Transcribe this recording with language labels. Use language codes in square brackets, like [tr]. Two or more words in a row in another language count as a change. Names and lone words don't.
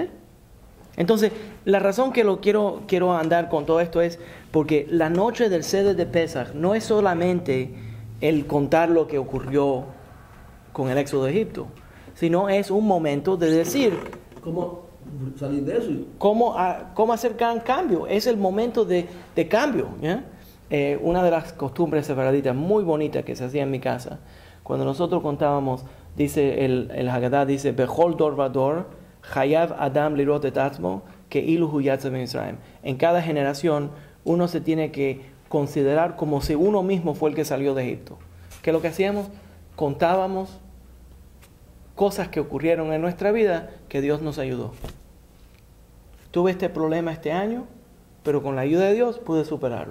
[es] Entonces, la razón que quiero andar con todo esto es porque la noche del Seder de Pesach no es solamente el contar lo que ocurrió con el éxodo de Egipto, sino es un momento de decir ¿cómo salir de eso? ¿Cómo hacer gran cambio? Es el momento de cambio. ¿Ya? Una de las costumbres sefaraditas muy bonitas que se hacía en mi casa, cuando nosotros contábamos, dice el Haggadah, dice, [he] בכל דור ודור, חייב אדם לראות את עצמו, כאילו הוא יצא ממצרים. [es] En cada generación, uno se tiene que considerar como si uno mismo fue el que salió de Egipto. ¿Qué es lo que hacíamos? Contábamos cosas que ocurrieron en nuestra vida que Dios nos ayudó. Tuve este problema este año, pero con la ayuda de Dios pude superarlo.